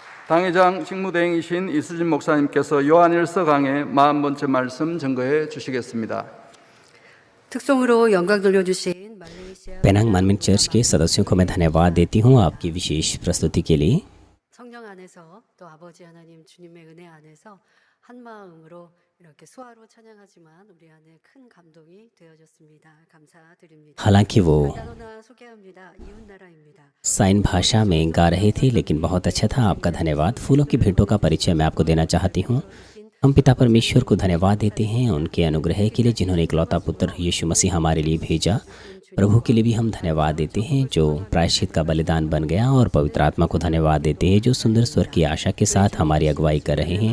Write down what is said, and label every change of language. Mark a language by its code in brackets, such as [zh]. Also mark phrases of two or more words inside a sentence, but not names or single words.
[ko] 당회장 직무대행이신 이수진 목사님께서 요한일서 강의 40번째 말씀 증거해 주시겠습니다. 특송으로 영광 돌려주신 말레이시아 [hi] पेनांग मानमिन चर्च के सदस्यों को मैं धन्यवाद देती हूँ आपकी विशेष प्रस्तुति के लिए। [ko] 성령 안에서 또 아버지 하나님 주님의 은혜 안에서 한 마음으로 이렇게 수화로 찬양하지만 우리 안에 큰 감동이 되어졌습니다. 감사드립니다. [hi] हालांकि वो [ko] 나로나 소개합니다. 이웃 나라입니다. [hi] साइन भाषा में गा रहे थे, लेकिन बहुत अच्छा था। आपका धन्यवाद। फूलों की भेंटों का परिचय मैं आपको देना चाहती हूँ। हम पिता परमेश्वर को धन्यवाद देते हैं उनके अनुग्रह के लिए, जिन्होंने इकलौता पुत्र यीशु मसीह हमारे लिए भेजा। प्रभु के लिए भी हम धन्यवाद देते हैं जो प्रायश्चित का बलिदान बन गया, और पवित्र आत्मा को धन्यवाद देते हैं जो सुंदर स्वर की आशा के साथ हमारी अगुवाई कर रहे हैं।